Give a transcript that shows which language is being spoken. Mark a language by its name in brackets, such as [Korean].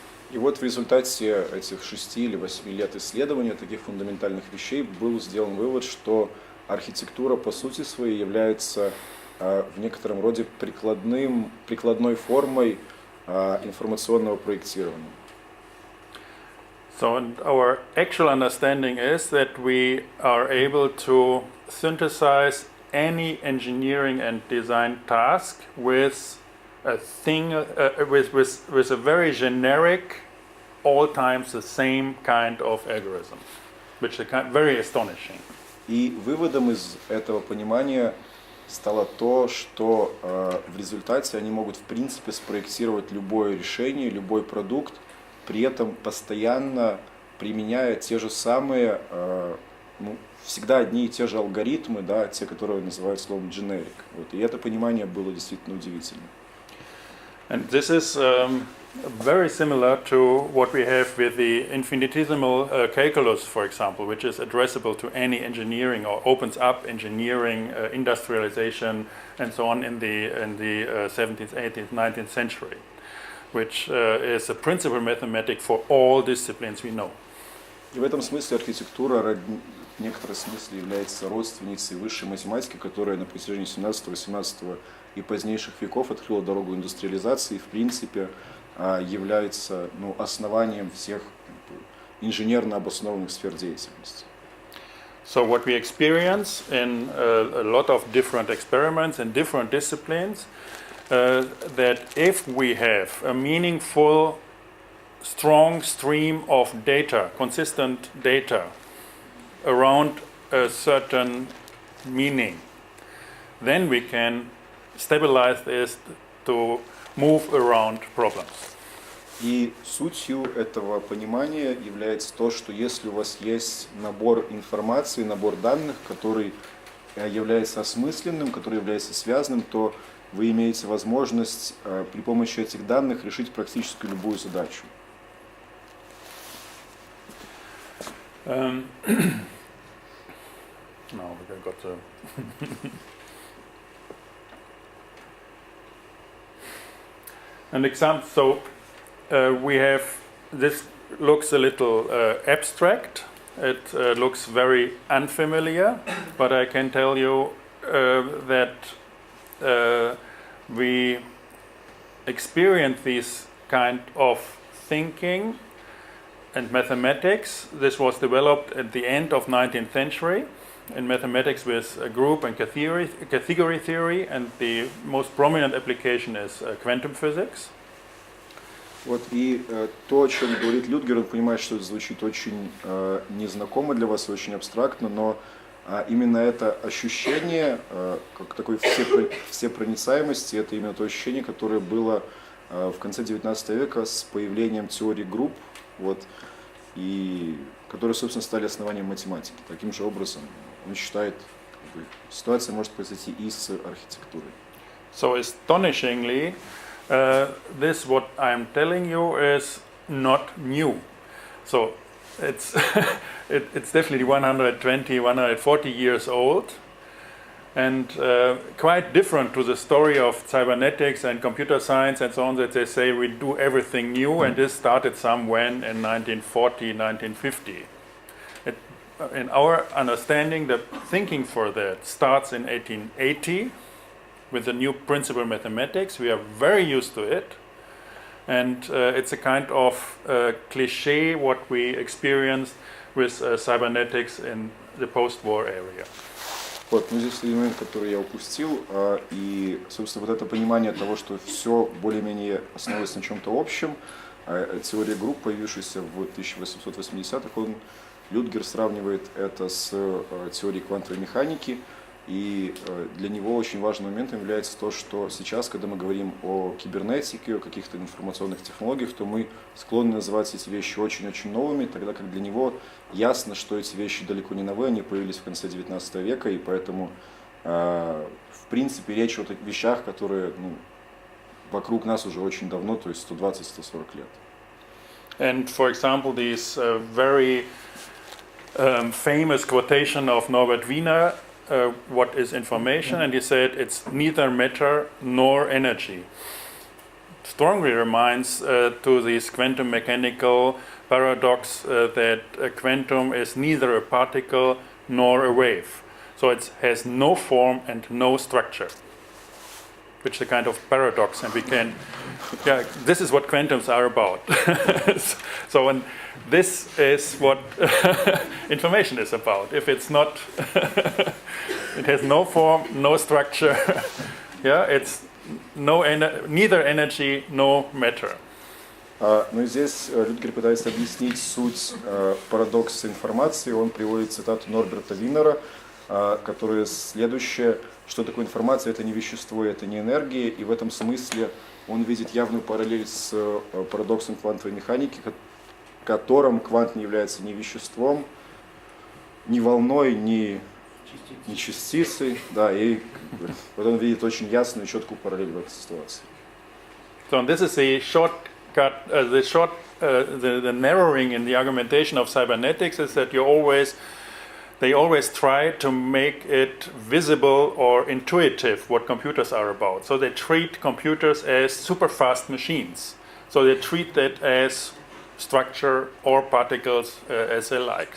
[Russian] И вот в результате этих 6 или 8 лет исследования таких фундаментальных вещей был сделан вывод, что архитектура по сути своей является в некотором роде прикладной формой информационного проектирования. [English] So our actual understanding is that we are able to synthesize any engineering and design task with a thing, with a very generic, all times the same kind of algorithm, which is very astonishing. [Russian] И выводом из этого понимания стало то, что в результате они могут в принципе спроектировать любое решение, любой продукт, при этом постоянно применяя те же самые, всегда одни и те же алгоритмы, да, те, которые называют словом generic. Вот. И это понимание было действительно удивительным. [English] And this is very similar to what we have with the infinitesimal calculus, for example, which is addressable to any engineering or opens up engineering, industrialization, and so on in the 17th, 18th, 19th century, which is a principal mathematic for all disciplines we know. [Russian] И в этом смысле архитектура в некотором смысле является родственницей высшей математики, которая на протяжении 17, 18 и позднейших веков открыла дорогу индустриализации и, в принципе, является основанием всех инженерно обоснованных сфер деятельности. [English] So what we experience in a lot of different experiments in different disciplines, that if we have a meaningful, strong stream of data, consistent data, around a certain meaning, then we can stabilize this to move around problems. [Russian] И сутью этого понимания является то, что если у вас есть набор информации, набор данных, который является осмысленным, который является связанным, то вы имеете возможность при помощи этих данных решить практически любую задачу. [English] No, I got the an example. So we have this looks a little abstract. It looks very unfamiliar, but I can tell you that we experience this kind of thinking and mathematics. This was developed at the end of 19th century in mathematics with group and category theory, and the most prominent application is quantum physics. [Russian] Вот, и то, о чем говорит Людгер, он понимает, что это звучит очень незнакомо для вас, очень абстрактно, но именно это ощущение, как такой всепроницаемости, это именно то ощущение, которое было в конце 19 века с появлением теории групп, вот, и которые, собственно, стали основанием математики. Таким же образом, он считает, ситуация может произойти и с архитектурой. [English] So astonishingly, this what I'm telling you is not new. So it's it's definitely 120, 140 years old, and quite different to the story of cybernetics and computer science and so on, that they say we do everything new, and this started somewhere in 1940, 1950. In our understanding, the thinking for that starts in 1880 with the new principal mathematics. We are very used to it, and it's a kind of cliché what we experienced with cybernetics in the post-war area. [Russian] Вот, ну здесь элемент, который я упустил, и, собственно, вот это понимание того, что все более-менее основывается на чем-то общем, теория групп, появившаяся в 1880-х, Людгер сравнивает это с теорией квантовой механики, и для него очень важным моментом является то, что сейчас, когда мы говорим о кибернетике, о каких-то информационных технологиях, то мы склонны называть эти вещи очень-очень новыми, тогда как для него ясно, что эти вещи далеко не новые, они появились в конце 19 века, и поэтому, в принципе, речь о таких вещах, которые вокруг нас уже очень давно, то есть 120-140 лет. [English] And for example, this very famous quotation of Norbert Wiener, what is information, and he said it's neither matter nor energy. Strongly reminds to this quantum mechanical paradox that a quantum is neither a particle nor a wave. So it has no form and no structure, which is a kind of paradox, and we can, this is what quantums are about. So and this is what information is about. If it's not, it has no form, no structure. It's neither energy, no matter. [Russian] Но здесь Людгер пытается объяснить суть парадокса информации. Он приводит цитату Норберта Винера, которая следующая: что такое информация? Это не вещество, это не энергия. И в этом смысле он видит явную параллель с парадоксом квантовой механики, котором квант не является ни веществом, ни волной, ни частицей, да, и вот он видит очень ясную и четкую параллель в этой ситуации. [English] So this is the shortcut, the narrowing in the argumentation of cybernetics is that they always try to make it visible or intuitive what computers are about. So they treat computers as super fast machines. So they treat that as structure or particles as they like.